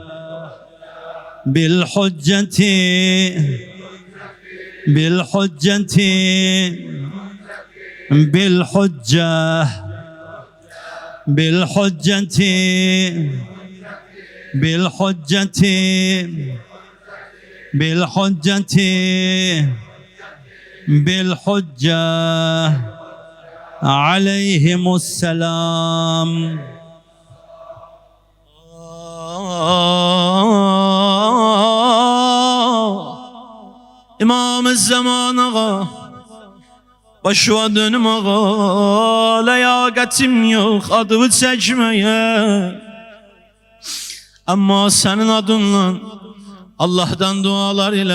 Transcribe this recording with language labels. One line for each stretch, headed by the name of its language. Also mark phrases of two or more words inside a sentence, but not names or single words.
Arabic: بالحجة بالحجة بالحجة بالحجة بالحجة بالحجة بالحجة عليهم السلام.
Azerbaijani: İmam zaman ağa başıma dönüm ağa ləyaqətim yox adımı çəkməyə amma sənin adınla Allah'tan dualar